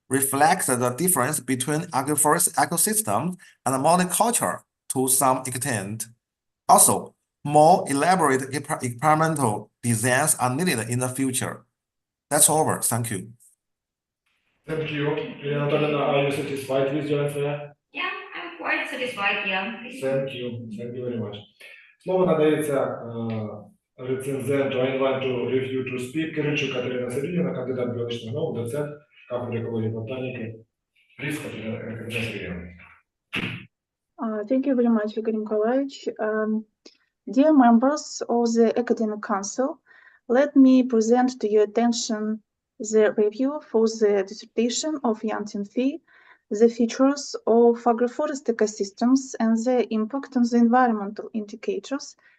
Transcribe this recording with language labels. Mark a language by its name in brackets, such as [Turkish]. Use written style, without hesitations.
[English] reflects the difference between agroforest ecosystems and monoculture to some extent. Also, more elaborate experimental designs are needed in the future. That's over. Thank you. Thank you. Antonina, are you satisfied with your answer? Yeah, I'm quite satisfied. Yeah. Thank you. Thank you very much. [Ukrainian] Слово надається рецензенту [English] I invite to review to speak [Ukrainian] Киричук Катерина Сергіївна, кандидат біологічних наук, доцент кафедри екології і ботаніки. [English] Please, Катерина Сергіївна. Thank you very much, Igor Nikolaevich. Dear members of the Academic Council, let me present to your attention the review for the dissertation of Янь Тенфей, the features of agroforest ecosystems and their impact on the environmental indicators